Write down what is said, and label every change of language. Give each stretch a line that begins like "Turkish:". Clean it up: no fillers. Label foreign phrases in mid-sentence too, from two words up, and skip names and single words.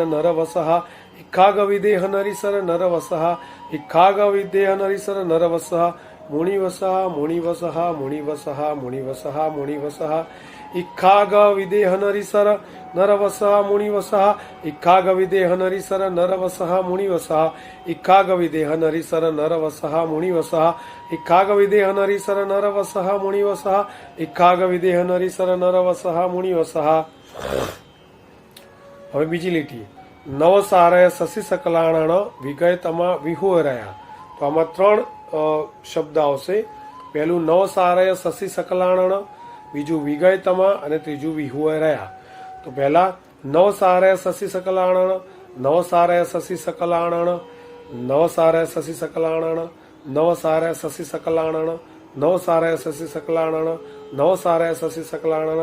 Prakrit languages: नरवसः इक्खागविदेह नरीसर नरवसः इक्खागविदेह नरीसर नरवसः मुनिवसः मुनिवसः मुनिवसः मुनिवसः मुनिवसः इक्खागविदेह नरीसर नरवसः मुनिवसः इक्खागविदेह नरीसर नरवसः मुनिवसः इक्खागविदेह नरीसर नरवसः मुनिवसः इक्खागविदेह नरीसर नरवसः मुनिवसः इक्खागविदेह नरीसर नरवसः मुनिवसः।
Gujarati: હવે બીજી લીટી
Prakrit languages: નવસારય શશી સકલાણણ વિગયતમા વિહુરયા.
Gujarati: તો આમાં ત્રણ શબ્દ આવશે. પહેલું
Prakrit languages: નવસારય શશી સકલાણણ,
Gujarati: બીજું વિગયતમા અને ત્રીજું વિહુરયા. તો પહેલા
Prakrit languages: નવસારય શશી સકલાણણ નવસારય શશી સકલાણણ નવસારય શશી સકલાણણ નવસારય શશી સકલાણણ નવસારય શશી સકલાણણ નવસારય શશી સકલાણણ